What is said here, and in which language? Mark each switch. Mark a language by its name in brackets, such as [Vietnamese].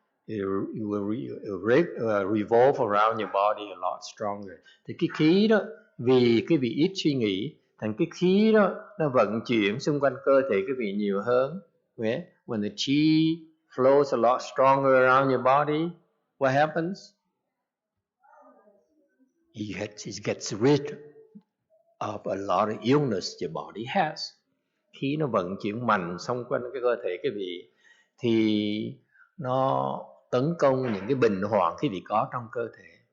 [English] It will revolve around your body a lot stronger. [Vietnamese] Thì cái khí đó, vì cái vị ít suy nghĩ, thành cái khí đó nó vận chuyển xung quanh cơ thể cái vị nhiều hơn. [English] Okay? When the chi flows a lot stronger around your body, what happens? It gets rid of a lot of illness your body has. [Vietnamese] Khí nó vận chuyển mạnh xung quanh cái cơ thể cái vị thì nó tấn công những cái bệnh hoạn cái vị có trong cơ thể.